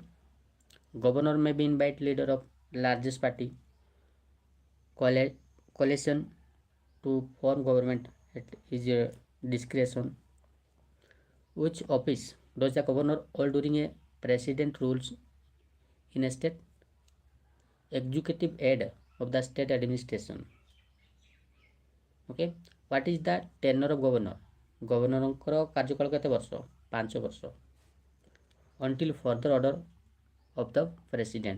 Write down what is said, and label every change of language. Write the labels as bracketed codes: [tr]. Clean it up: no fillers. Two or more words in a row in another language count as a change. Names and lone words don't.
[en] Governor may be invite leader of largest party coalition to form government at his discretion. Which office does the governor hold during a president rules in a state? Executive head of the state administration. Okay, what is the tenure of governor? [or] ଗଭର୍ଣ୍ଣରଙ୍କର କାର୍ଯ୍ୟକାଳ କେତେ ବର୍ଷ? [en] 5 ବର୍ଷ until further order of the president.